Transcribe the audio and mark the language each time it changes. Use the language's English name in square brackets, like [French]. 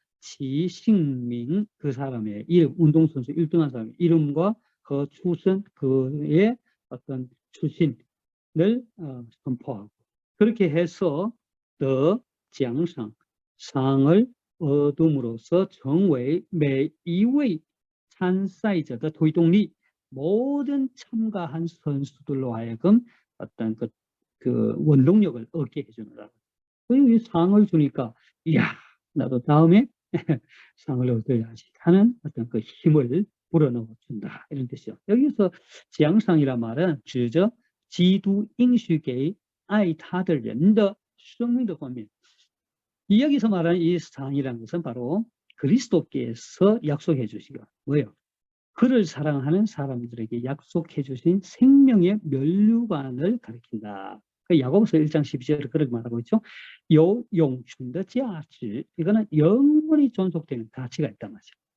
[Korean] 지姓名, 그 사람의 이름, 운동선수 1등한 사람의 이름과 그 출신, 그의 어떤 출신을 선포하고, 그렇게 해서 더奖赏, 상을 얻음으로써 [Chinese] 成为每一位参赛者的推动力, [Korean] 모든 참가한 선수들로 하여금 어떤 그 원동력을 얻게 해주는 거라고. 이 상을 주니까, 이야, 나도 다음에 상을 얻어야지 하는 어떤 그 힘을 불어넣어준다, 이런 뜻이죠. 여기서 [Chinese] 奖赏 [Korean] 이란 말은 [Chinese] 指着基督应许给爱他的人的生命的方面. [Korean] 여기서 말하는 이 상이라는 것은 바로 그리스도께서 약속해 주시고, 뭐예요? 그를 사랑하는 사람들에게 약속해 주신 생명의 면류관을 가리킨다. 야고보서 1장 12절에 그렇게 말하고 있죠. [Chinese] 有永存的价值, [Korean] 이거는 영원히 존속되는 가치가 있단 말이죠.